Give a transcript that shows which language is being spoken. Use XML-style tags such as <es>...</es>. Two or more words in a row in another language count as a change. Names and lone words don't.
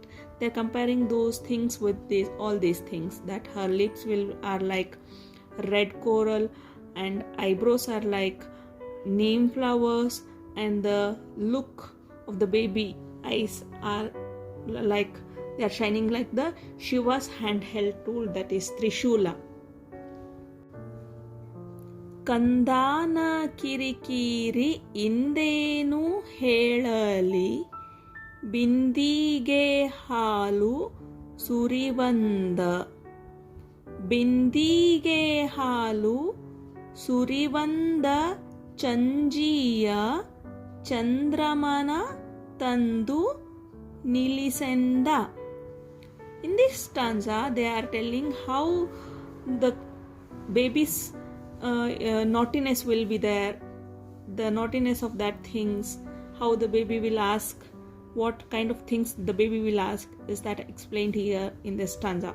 <en>They're comparing those things with all these things, that her lips are like red coral, and eyebrows are like neem flowers, and the look of the baby eyes are like they are shining like the Shiva's handheld tool, that is Trishula.</en> <kn>ಕಂದಾನ ಕಿರಿಕಿರಿ ಇಂದೇನು ಹೇಳಲಿ, ಬಿಂದಿಗೆ ಹಾಲು ಸುರಿವಂದ. ಬಿಂದಿಗೆ ಹಾಲು ಸುರಿವಂದ ಚಂಜಿಯ ಚಂದ್ರಮನ ತಂದು ನಿಲ್ಲಿಸೆಂದ.</kn> <en>In this stanza they are telling how the baby's naughtiness will be there, the naughtiness of that things, how the baby will ask, what kind of things the baby will ask, is that explained here in this stanza.</en>